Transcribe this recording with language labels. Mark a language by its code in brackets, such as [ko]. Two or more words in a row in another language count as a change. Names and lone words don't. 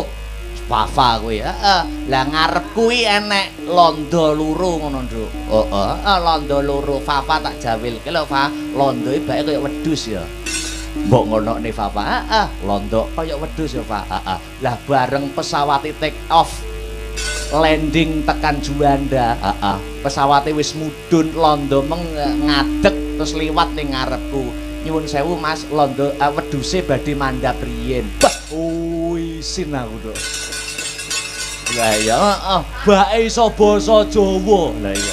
[jv] Fafa kuwi. Lah ngarep kuwi enek londo loro ngono, Nduk. Londo loro. Fafa tak jawilke lho, Fa. Londoe bae kaya wedhus ya. Mbok ngonokne Fafa. Londo kaya wedhus ya, Fa. Lah bareng pesawat [en] take off landing [jv] tekan Juanda. Pesawate wis mudhun londo ngadeg terus liwat ning ngarepku. Nyuwun sewu Mas, londo wedhuse badhe mandhap riyin. Bah, isin aku to. Lah ya, bae iso basa Jawa. Lah iya.